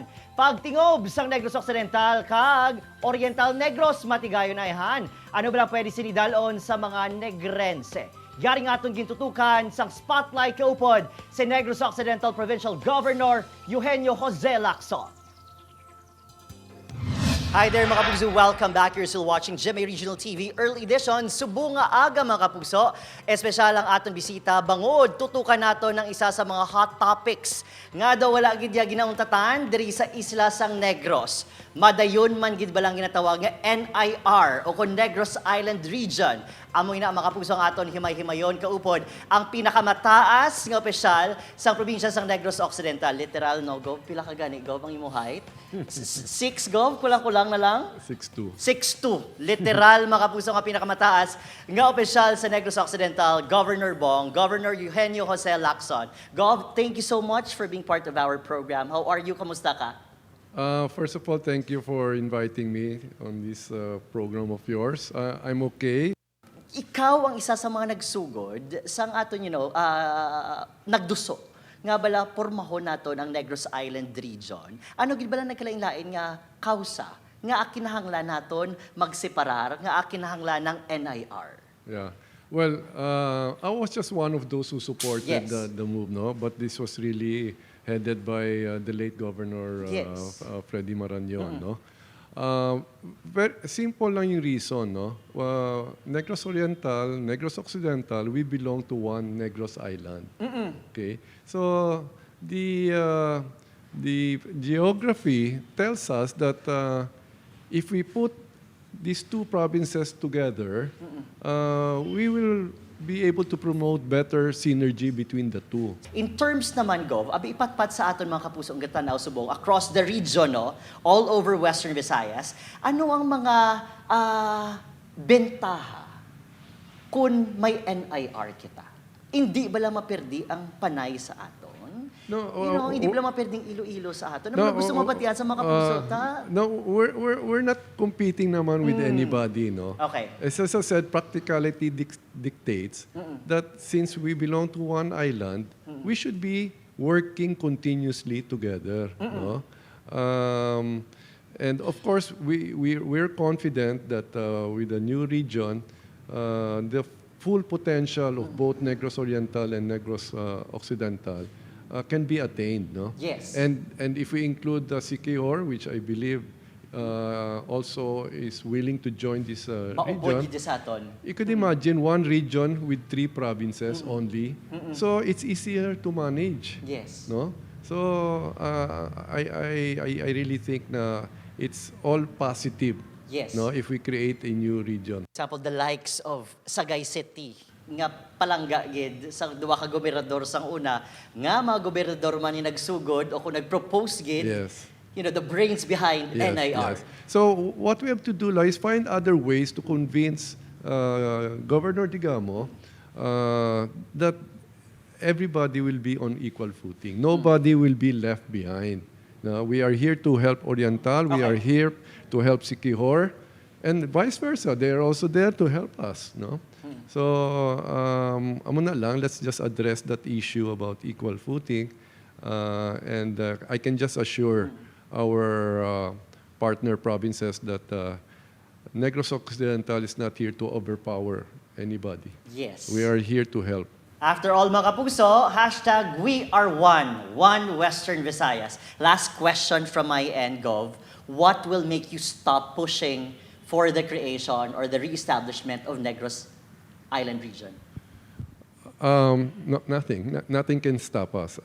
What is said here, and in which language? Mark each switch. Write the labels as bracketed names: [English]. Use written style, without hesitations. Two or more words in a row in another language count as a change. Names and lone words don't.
[Hiligaynon] Pagtingob sang Negros Occidental kag Oriental Negros matigayon na ihan. Ano ba lang pwede sinidalon sa mga Negrense? Yari nga atong gintutukan sang spotlight kaupod si Negros Occidental Provincial Governor Eugenio Jose Lacson. [English] Hi there [Hiligaynon] mga kapuso, [English] welcome back. You're still watching GMA Regional TV Early Edition. [Hiligaynon] Subong nga aga mga kapuso. Espesyal ang aton bisita, bangod tutukan nato ng isa sa mga [English] hot topics. [Hiligaynon] Nga daw wala gid ginauntatan diri sa isla sang Negros. Madayon man gid balang ginatawag nga N.I.R. o kon Negros Island region. Amoy na mga kapuso ang aton himay-himayon kaupod ang pinakamataas nga opisyal sang probinsya sang Negros Occidental. Literal no, Gov, pila ka gani, Gov, ang imo height? 6, Gov, kulang-kulang na lang? 6'2". 6'2". Literal mga kapuso nga pinakamataas nga opisyal sa Negros Occidental, Governor Eugenio Jose Lacson. Gov, [English] thank you so much for being part of our program. How are you? [Hiligaynon] Kamusta ka? [English] First of all, thank you for inviting me on this program of yours. I'm okay. [Hiligaynon] Ikaw ang isa sa mga nagsugod sang aton, nagduso nga bala pormahon nato ng Negros Island region. Ano gid bala nagkalain-lain nga kausa nga akinahanglan naton magseparar nga akinahanglan ng N.I.R. [English] Yeah. Well, I was just one of those who supported Yes. the move, no? But this was really headed by the late Governor Yes. Freddy Marañon, no? Very simple [Filipino] lang yung [English] reason, no? Negros Oriental, Negros Occidental, we belong to one Negros Island. Okay? So the geography tells us that if we put these two provinces together, we will be able to promote better synergy between the two. In terms [Hiligaynon] naman, Gov, abi ipatpat sa aton mga kapuso ang gatanaw subong [English] across the region, [Hiligaynon] no? [English] All over [Hiligaynon] Western Visayas, ano ang mga bentaha kung may N.I.R. kita? Hindi ba lang maperdi ang panay sa aton? [English] No, [Hiligaynon] hindi ba lang maperding ilo-ilo sa aton? Ano gusto mo batian sa mga kapuso ta? [English] No, we're not competing naman with anybody, no? Okay. As I said, practicality dictates that since we belong to one island, we should be working continuously together, no? And of course, we're confident that with the new region, the full potential of both Negros Oriental and Negros Occidental can be attained, no? Yes. And if we include the Siquijor, which I believe also is willing to join this [Hiligaynon] Maupod [English] region, [Hiligaynon] gid sa aton. [English] you could imagine one region with 3 provinces only. So it's easier to manage, Yes. no? So I really think na it's all positive, Yes. no? If we create a new region. Example, the likes of [Hiligaynon] Sagay City nga palangga gid sa duwa ka gobernador sang una nga mga gobernador man ni nagsugod o kung nagpropose gid, [English] Yes. the brains behind N.I.R. Yes. So what we have to do now is find other ways to convince Governor Digamo that everybody will be on equal footing. Nobody will be left behind. Now, we are here to help Oriental. We are here to help Siquijor. And vice versa. They are also there to help us. No? So, [Hiligaynon] amo na lang, [English] let's just address that issue about equal footing. And I can just assure our partner provinces that Negros Occidental is not here to overpower anybody. Yes. We are here to help. After all [Hiligaynon] mga kapuso, [English] hashtag we are one Western Visayas. Last question from my end, Gov. What will make you stop pushing for the creation or the reestablishment of Negros Island region? Nothing. Nothing can stop us.